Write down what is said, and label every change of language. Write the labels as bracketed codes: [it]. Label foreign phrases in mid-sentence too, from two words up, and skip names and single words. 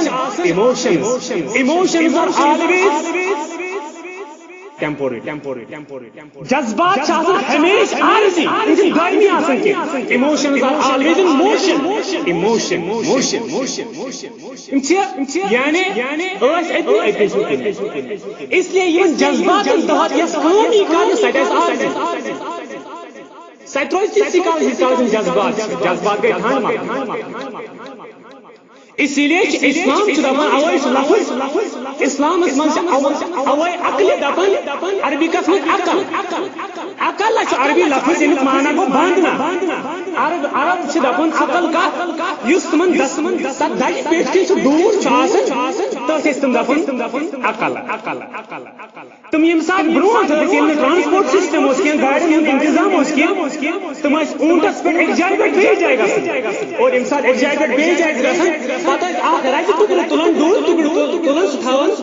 [en] emotions are always temporary [ks] جذبات چھِ آسان ہمیشہ عارضی یِم چھِنہٕ دٲیمی آسان کینٛہہ [en] emotions are always in motion [ks] یِم چھِ یعنی ٲسۍ أتی [ur] اس لیے [ks] یِمن جذباتن تحت یۄس کٲم یی کرنہٕ سۄ تہِ آسہِ عارضی سۄ تہِ روزِ تِتسٕے کالس ییٖتِس کالس یِم جذبات گٔے ٹھنڈ [ur] اسی لیے [ks] اسلام چھُ دپان اوے چھُ لفظ اسلامس منٛز چھِ اوے عقلہِ دپان عربِکس منٛز عقل چھُ عربی لفظ ییٚمیُک معنی گوٚو باندنا عرب چھِ دپان عقل کتھ یُس تِمن تتھ دجہِ پیٹھ کِنۍ سُہ دوٗر چھُ آسان تٔتھۍ ٲسۍ تِم دپان عقل تِم ییٚمہِ ساتہٕ برونٛٹھ ٲسۍ ییٚلہِ نہٕ [en] transport system [ks] اوس کینٛہہ گاڑٮ۪ن ہُنٛد انتظام اوس کینٛہہ تِم ٲسۍ اوٗنٹس پٮ۪ٹھ أکۍ جایہِ پٮ۪ٹھ بیٚیِس جایہِ گژھان اور ییٚمہِ ساتہٕ أکۍ جایہِ پٮ۪ٹھ بیٚیِس جایہِ گژھان پتہٕ ٲسۍ اکھ رزِ ٹُکرٕ تُلان ڈوٗر ٹُکرٕ تُلان سُہ تھاوان